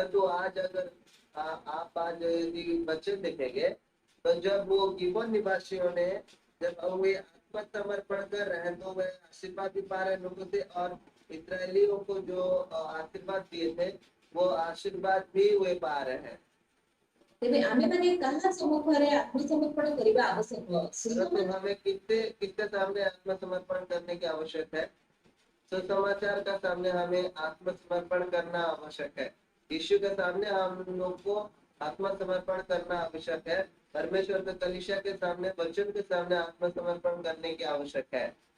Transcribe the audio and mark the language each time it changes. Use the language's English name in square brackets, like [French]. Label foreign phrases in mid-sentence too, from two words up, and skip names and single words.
[Hindi] परंतु आज अगर आप आज यदि वचन देखेंगे तो जब वो गिबोन निवासियों ने जब वे आत्मसमर्पण कर रहे हैं तो वे आशीर्वाद भी पा रहे हैं लोगों से, और इस्राएलियों को जो आशीर्वाद दिए थे वो आशीर्वाद भी वे पा रहे हैं। [Odia] ତେବେ ଆମେମାନେ କାହା ସମ୍ମୁଖରେ ଆତ୍ମସମର୍ପଣ କରିବା ଆବଶ୍ୟକ? [Hindi] परंतु हमें किसके किसके सामने आत्मसमर्पण करने की आवश्यक है? सुसमाचार का सामने हमें आत्मसमर्पण करना आवश्यक है। यीशु के सामने हम लोग को आत्मसमर्पण करना आवश्यक है। परमेश्वर के कलीसिया के सामने, वचन के सामने आत्मसमर्पण करने की आवश्यक है।